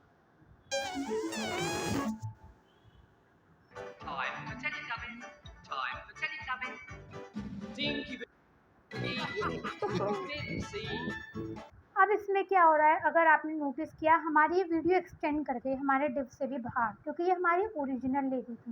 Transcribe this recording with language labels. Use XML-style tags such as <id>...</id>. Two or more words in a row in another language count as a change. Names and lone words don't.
<en>Time for Teletubbies. Time for Teletubbies. Dinky Dipsy.</en> <hi>अब इसमें क्या हो रहा है, अगर आपने नोटिस किया हमारी ये</hi> <en>video extend</en> <hi>कर गई हमारे डिव से भी बाहर, क्योंकि ये हमारी</hi> <en>original lady</en> <hi>थी।</hi>